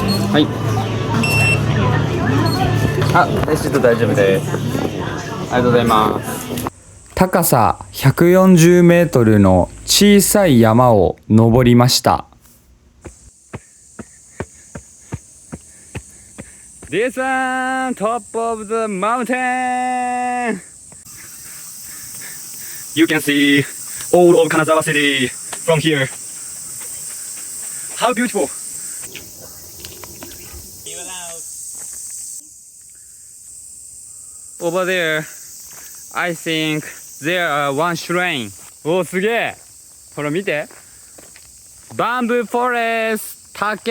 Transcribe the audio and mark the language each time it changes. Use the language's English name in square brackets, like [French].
[Japanese] はい。あ、レシート大丈夫です。ありがとうございます。高さ140メートルの小さい山を登りました。 [English] This one, top of the mountain. You can see all of Kanazawa City from here. How beautiful! Over there, I think there are one shrine. [Japanese] おー、すげえ。ほら見て。バンブーフォレスト、竹。